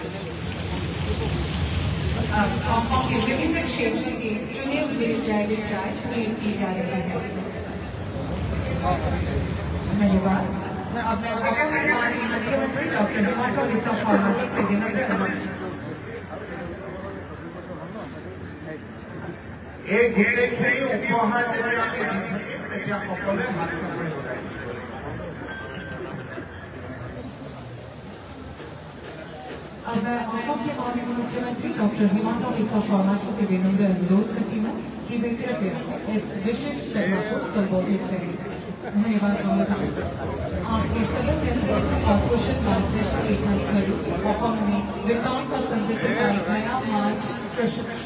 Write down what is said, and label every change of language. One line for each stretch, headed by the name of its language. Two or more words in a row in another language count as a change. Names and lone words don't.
Hindi: अब असम के विभिन्न क्षेत्र के चुने हुए जैविक चाय भेंट की जा रही है। धन्यवाद। अब मैं माननीय मुख्यमंत्री डॉक्टर हिमंता बिस्वा शर्मा जी से विनम्र अनुरोध
Assamese: এই গোটেইখিনি উপহাৰ যেতিয়া আমি তেতিয়া সকলোৱে হাত চাপৰি লগাই
Hindi: अब मैं असम के माननीय मुख्यमंत्री डॉक्टर हिमंता बिस्वा शर्मा जी से विनम्र अनुरोध करती हूँ कि वे कृपया इस विशेष सभा को संबोधित करें। धन्यवाद। आपके सभी नेतृत्व और कुशल मार्गदर्शन के फलस्वरूप असम में विकास और समृद्धि का एक नया मार्ग प्रशस्त।